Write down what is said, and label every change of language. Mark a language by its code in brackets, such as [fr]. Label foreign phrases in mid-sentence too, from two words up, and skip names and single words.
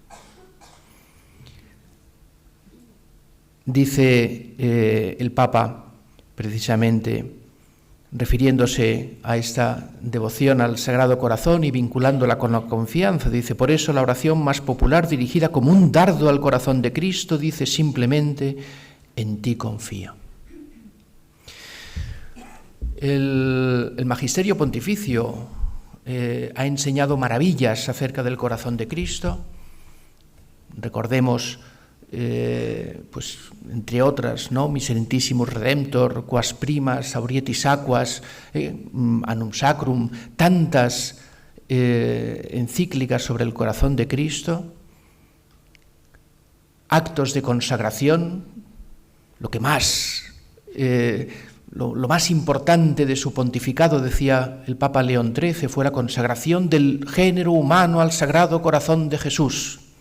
[es] Dice el Papa, precisamente, refiriéndose a esta devoción al Sagrado Corazón y vinculándola con la confianza, dice: por eso la oración más popular, dirigida como un dardo al corazón de Cristo, dice simplemente: en ti confío. El Magisterio Pontificio ha enseñado maravillas acerca del corazón de Cristo. Recordemos, pues entre otras, ¿no? Miserentissimus Redemptor, quas primas, aurietis aquas, Annum Sacrum, tantas encíclicas sobre el corazón de Cristo, actos de consagración, lo que más... Lo más importante de su pontificado, decía el Papa León XIII, fue la consagración del género humano al Sagrado Corazón de Jesús.